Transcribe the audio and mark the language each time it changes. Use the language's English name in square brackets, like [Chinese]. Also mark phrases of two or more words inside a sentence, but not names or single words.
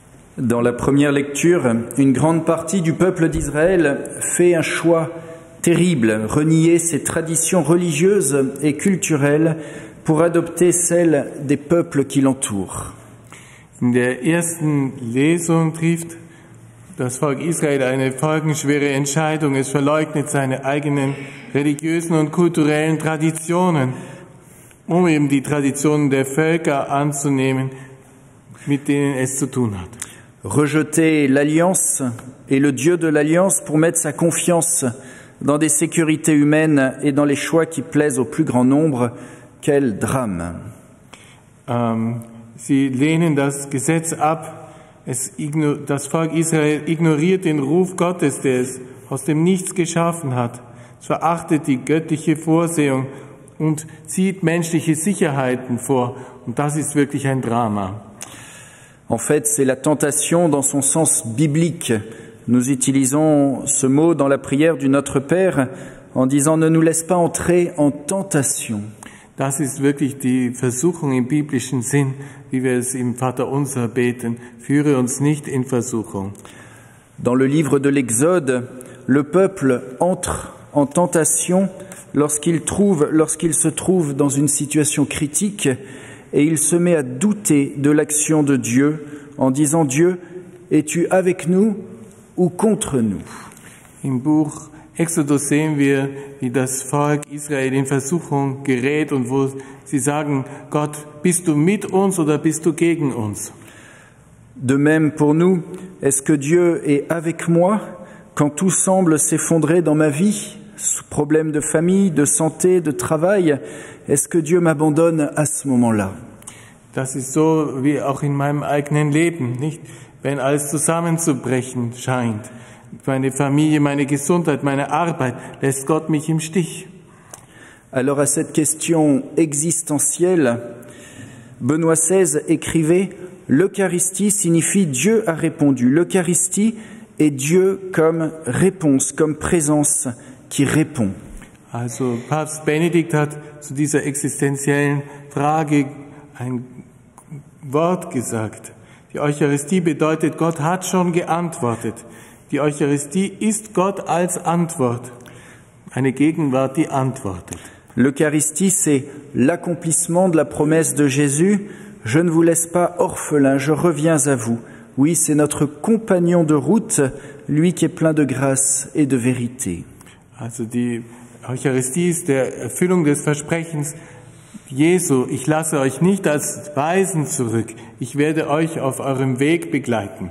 [French] Dans la première lecture, une grande partie du peuple d'Israël fait un choix terrible, renier ses traditions religieuses et culturelles pour adopter celles des peuples qui l'entourent. [German] In der ersten Lesung trifft das Volk Israel eine folgenschwere Entscheidung. Es verleugnet seine eigenen religiösen und kulturellen Traditionen, um eben die Traditionen der Völker anzunehmen, mit denen es zu tun hat. [French] Rejeter l'alliance et le Dieu de l'alliance pour mettre sa confiance dans des sécurités humaines et dans les choix qui plaisent au plus grand nombre, quel drame. [German] Sie lehnen das Gesetz ab. Das Volk Israel ignoriert den Ruf Gottes, der es aus dem Nichts geschaffen hat. Es verachtet die göttliche Vorsehung und zieht menschliche Sicherheiten vor. Und das ist wirklich ein Drama. [French] En fait, c'est la tentation dans son sens biblique. Nous utilisons ce mot dans la prière du Notre Père en disant « Ne nous laisse pas entrer en tentation ». [German] Das ist wirklich die Versuchung im biblischen Sinn, wie wir es im Vaterunser beten. Führe uns nicht in Versuchung. [French] Dans le livre de l'Exode, le peuple entre en tentation lorsqu'il se trouve dans une situation critique et il se met à douter de l'action de Dieu en disant « Dieu, es-tu avec nous ou contre nous ?» [German] Im Buch Exodus sehen wir, wie das Volk Israel in Versuchung gerät und wo sie sagen, Gott, bist du mit uns oder bist du gegen uns? [French] De même pour nous, est-ce que Dieu est avec moi quand tout semble s'effondrer dans ma vie? Problèmes de famille, de santé, de travail, est-ce que Dieu m'abandonne à ce moment-là? [German] Das ist so wie auch in meinem eigenen Leben, nicht? Wenn alles zusammenzubrechen scheint. Meine Familie, meine Gesundheit, meine Arbeit, lässt Gott mich im Stich. [French] Alors à cette question existentielle, Benoît XVI écrivait « L'Eucharistie signifie Dieu a répondu ». L'Eucharistie est Dieu comme réponse, comme présence qui répond. [German] Also Papst Benedikt hat zu dieser existenziellen Frage ein Wort gesagt. Die Eucharistie bedeutet, Gott hat schon geantwortet. Die Eucharistie ist Gott als Antwort. Eine Gegenwart, die antwortet. [French] L'Eucharistie, c'est l'accomplissement de la promesse de Jésus. Je ne vous laisse pas orphelin, je reviens à vous. Oui, c'est notre compagnon de route, lui qui est plein de grâce et de vérité. [German] Also die Eucharistie ist der Erfüllung des Versprechens Jesu, ich lasse euch nicht als Weisen zurück, ich werde euch auf eurem Weg begleiten.